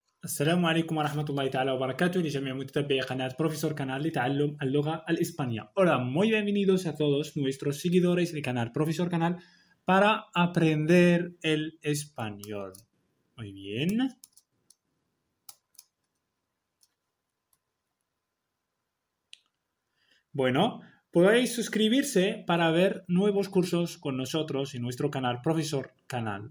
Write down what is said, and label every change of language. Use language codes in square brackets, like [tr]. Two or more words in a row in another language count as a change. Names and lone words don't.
[ar] السلام عليكم ورحمة الله تعالى وبركاته لجميع متتبعي قناة Profesor Canal لتعلم اللغة الإسبانية. [es] Hola, muy bienvenidos a todos nuestros seguidores del canal Profesor Canal para aprender el español. Muy bien. Bueno, podéis suscribirse para ver nuevos cursos con nosotros en nuestro canal Profesor Canal.